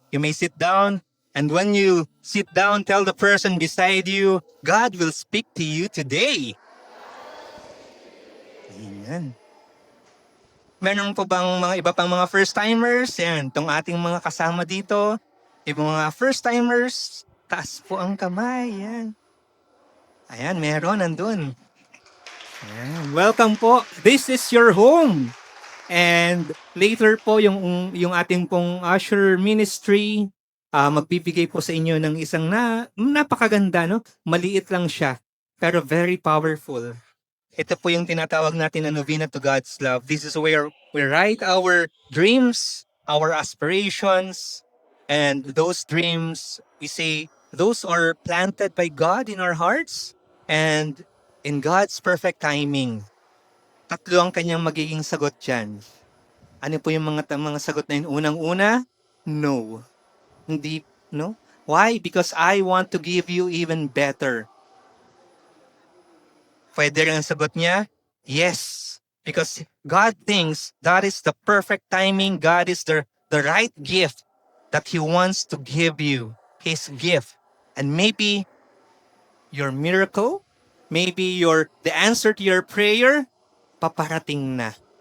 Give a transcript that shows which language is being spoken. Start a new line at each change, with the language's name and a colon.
English: You may sit down, and when you sit down, tell the person beside you, God will speak to you today.
Filipino: Ayan. Meron po bang mga iba pang mga first-timers? Yan, itong ating mga kasama dito. Yung mga first-timers, taas po ang kamay. Yan. Ayan, meron, nandun. Ayan. Welcome po.
English: This is your home.
Filipino: And later po yung ating pong usher ministry magbibigay po sa inyo ng isang napakaganda, no? Maliit lang siya, pero
English: very powerful.
Filipino: Ito po yung tinatawag natin na novena to God's love.
English: This is where we write our dreams, our aspirations, and those dreams, we say, those are planted by God in our hearts, and in God's perfect timing,
Filipino: tatlo ang kanyang magiging sagot dyan. Ano po yung mga sagot na yun? Unang-una, no. Hindi, no? Why?
English: Because I want to give you even better.
Filipino: Pwede rin ang sagot niya, yes.
English: Because God thinks that is the perfect timing. God is the right gift that He wants to give you. His gift. And maybe your miracle, maybe the answer to your prayer,
Filipino: paparating na.